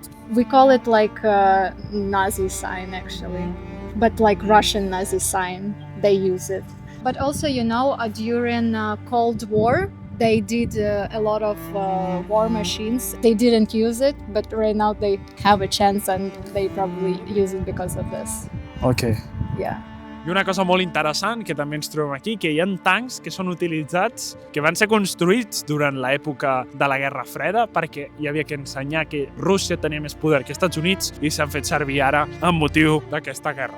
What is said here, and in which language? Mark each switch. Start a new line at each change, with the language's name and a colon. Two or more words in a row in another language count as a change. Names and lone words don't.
English: We call it like a Nazi sign, actually, but like Russian Nazi sign, they use it. But also, during Cold War, they did a lot of war machines. They didn't use it, but right now they have a chance and they probably use it because of this. Okay. Yeah.
Catalan: I una cosa molt interessant que també ens trobem aquí, que hi ha tancs que són utilitzats, que van ser construïts durant l'època de la Guerra Freda, perquè hi havia que ensenyar que Rússia tenia més poder que Estats Units i s'han fet servir ara amb motiu d'aquesta guerra.